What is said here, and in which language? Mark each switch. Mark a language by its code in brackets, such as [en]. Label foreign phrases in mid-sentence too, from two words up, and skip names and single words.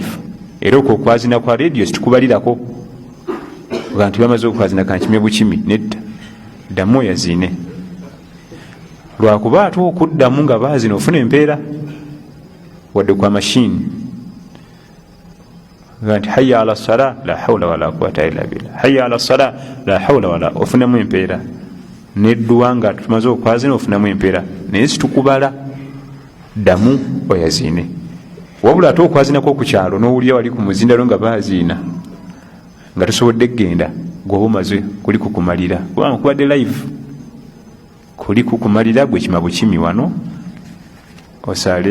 [lg] Era okwo okwaziina kwa radio situkubalirako bantu bamaze okwaziina kankime bukimi nedda ddamu yaziine lwakuba ate okuddamu nga baazina ofuna empeera wadde kwa mashini nti [ar] حي على الصلاة لا حول ولا قوة إلا بالله حي على الصلاة لا حول ولا, [lg] ofunamu empeera. Nedduwa nga tumaze okwazina ofunamu empeera naye situkubala ddamu oyaziine. Wabula ate okwazinako ku kyalo n'owulira wali ku muzindalo nga baaziina nga tosobodde kgenda gwoba omaze kuli kukumalira kubanga kubadde live kuli kukumalira gwe kima bukimi wano osaale.